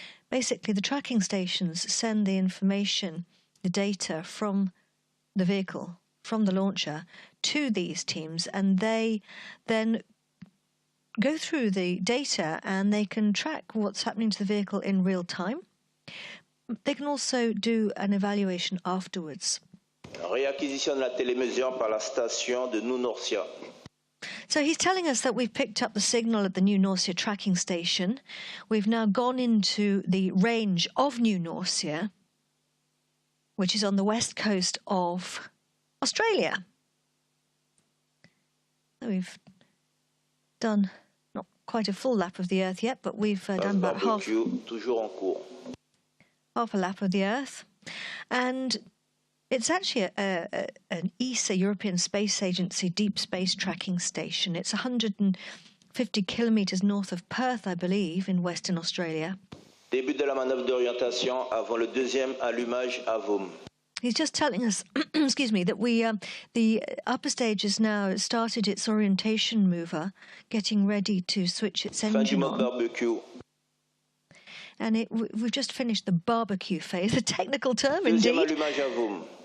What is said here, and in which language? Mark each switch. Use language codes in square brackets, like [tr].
[en] Basically, the tracking stations send the information, the data from the vehicle, from the launcher, to these teams, and they then go through the data and they can track what's happening to the vehicle in real time. They can also do an evaluation afterwards. [fr] Réacquisition de la télémesure par la station de New Norcia. [en] So he's telling us that we've picked up the signal at the New Norcia tracking station. We've now gone into the range of New Norcia, which is on the west coast of Australia. We've done not quite a full lap of the Earth yet, but we've done about half a lap of the Earth. And it's actually an ESA, European Space Agency, deep space tracking station. It's 150 kilometers north of Perth, I believe, in Western Australia. [fr] Début de la manœuvre d'orientation avant le deuxième allumage à Vaume. [en] He's just telling us, excuse me, that the upper stage has now started its orientation mover, getting ready to switch its engine on. Barbecue. And we've just finished the barbecue phase, a technical term [fr] Deuxième [en] indeed, [fr] allumage à Vaume.